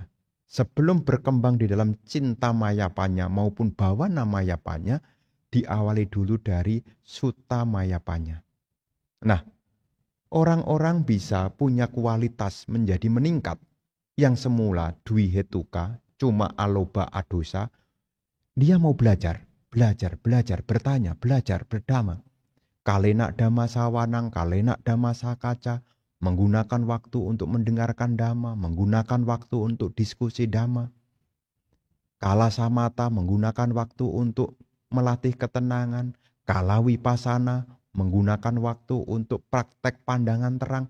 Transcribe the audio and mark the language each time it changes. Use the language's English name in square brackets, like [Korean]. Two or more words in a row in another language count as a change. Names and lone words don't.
[Indonesian] Sebelum berkembang di dalam [Pali] cinta mayapanya [Indonesian] maupun [Pali] bawana mayapanya, [Indonesian] diawali dulu dari [Pali] sutta mayapanya. [Indonesian] Nah, orang-orang bisa punya kualitas menjadi meningkat. Yang semula dwihetuka, cuma [Pali] aloba adosa, [Indonesian] dia mau belajar, bertanya, belajar, berdhamma. [Pali] Kalena dhamma sawanang, kalena dhamma sakaca, [Indonesian] menggunakan waktu untuk mendengarkan dhamma, menggunakan waktu untuk diskusi dhamma. [Pali] Kala samata, [Indonesian] menggunakan waktu untuk melatih ketenangan. [Pali] Kala wipasana, [Indonesian] menggunakan waktu untuk praktek pandangan terang.